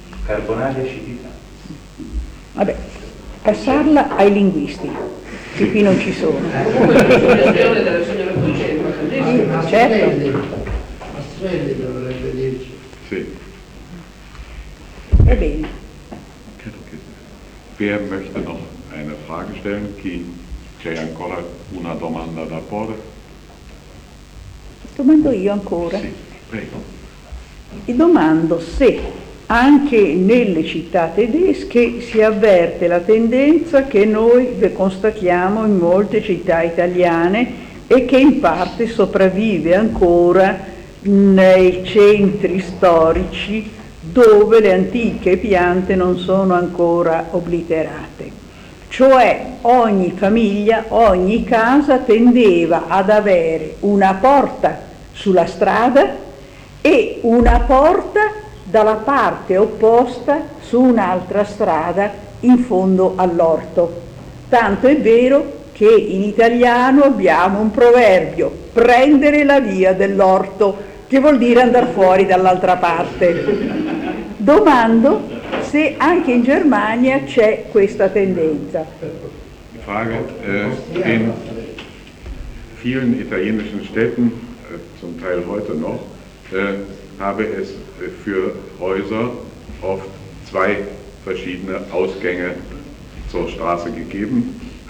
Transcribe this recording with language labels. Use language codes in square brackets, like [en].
[it] Carbonaria acidità. Vabbè, passarla ai linguisti, che qui non ci sono. Comunque la presentazione della signora Concetta, certo. Asfelli dovrebbe dirci. Sì. Va bene. [de] Wer möchte noch eine Frage stellen? [it] Chi c'è ancora una domanda da porre? Domando io ancora. Sì, prego. E domando se anche nelle città tedesche si avverte la tendenza che noi constatiamo in molte città italiane e che in parte sopravvive ancora nei centri storici dove le antiche piante non sono ancora obliterate. Cioè ogni famiglia, ogni casa tendeva ad avere una porta sulla strada e una porta dalla parte opposta su un'altra strada in fondo all'orto. Tanto è vero che in italiano abbiamo un proverbio, prendere la via dell'orto, che vuol dire andare fuori dall'altra parte. Domando se anche in Germania c'è questa tendenza. [de] Frage, in vielen italienischen Städten, zum Teil heute noch, habe es für Häuser oft zwei verschiedene Ausgänge zur Straße gegeben.